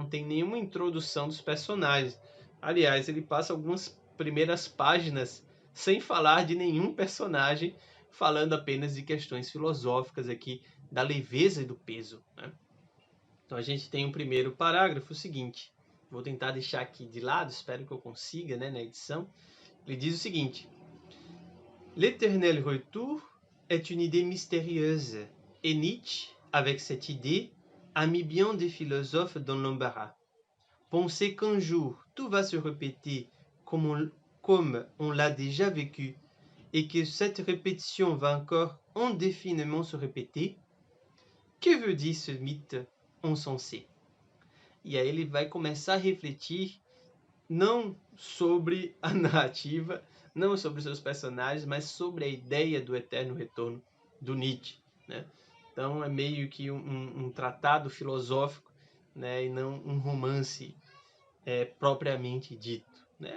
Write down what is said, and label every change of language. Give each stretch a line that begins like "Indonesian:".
Portuguese: Não tem nenhuma introdução dos personagens. Aliás, ele passa algumas primeiras páginas sem falar de nenhum personagem, falando apenas de questões filosóficas aqui, da leveza e do peso, né? Então a gente tem um primeiro parágrafo, o seguinte, vou tentar deixar aqui de lado, espero que eu consiga, né, na edição. Ele diz o seguinte:
French: l'éternel retour est une idée mystérieuse, et Nietzsche, avec cette idée, a mis bien des philosophes dans l'embarras. Penser qu'un jour tout va se répéter comme on l'a déjà vécu, et que cette répétition va encore indéfiniment se répéter, que veut dire ce mythe insensé?
Portuguese: E aí ele vai começar a refletir não sobre a narrativa, não sobre seus personagens, mas sobre a ideia do eterno retorno do Nietzsche, né? Então é meio que um tratado filosófico, né, e não um romance propriamente dito, né?